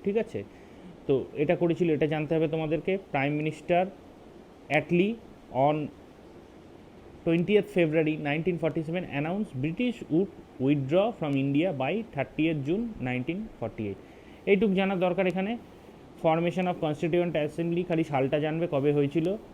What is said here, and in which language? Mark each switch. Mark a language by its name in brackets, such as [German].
[Bangla] ঠিক আছে, তো এটা করেছিল, এটা জানতে হবে তোমাদেরকে। [English] Prime minister Attlee on 20th February 1947 announced British would withdraw from India by 30th June 1948। [Bangla] এইটুক জানা দরকার এখানে। [English] formation of constituent assembly, [Bangla] খালি সালটা জানবে কবে হয়েছিল।